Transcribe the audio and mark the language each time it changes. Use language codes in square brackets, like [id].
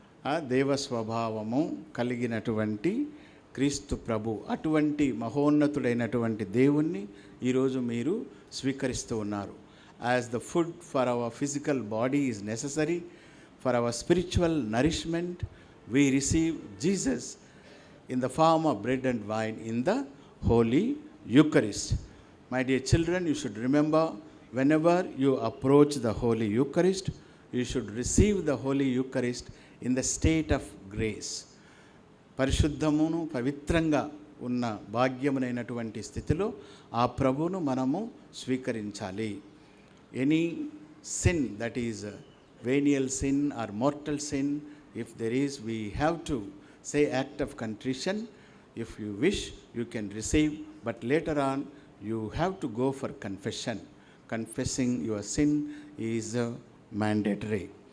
[te] ఆ దేవ స్వభావము కలిగినటువంటి క్రీస్తు ప్రభు, అటువంటి మహోన్నతుడైనటువంటి దేవుణ్ణి ఈరోజు మీరు స్వీకరిస్తూ ఉన్నారు. [en] As the food for our physical body is necessary for our spiritual nourishment, we receive Jesus in the form of bread and wine in the Holy Eucharist. My dear children, you should remember, whenever you approach the Holy Eucharist, you should receive the Holy Eucharist in the state of grace. [te] పరిశుద్ధమును పవిత్రంగా ఉన్న భాగ్యమునైనటువంటి స్థితిలో ఆ ప్రభువును మనము స్వీకరించాలి. [en] Any sin that is venial sin or mortal sin, if there is, we have to say act of contrition. If you wish, you can receive, but later on you have to go for confession. Confessing your sin is mandatory.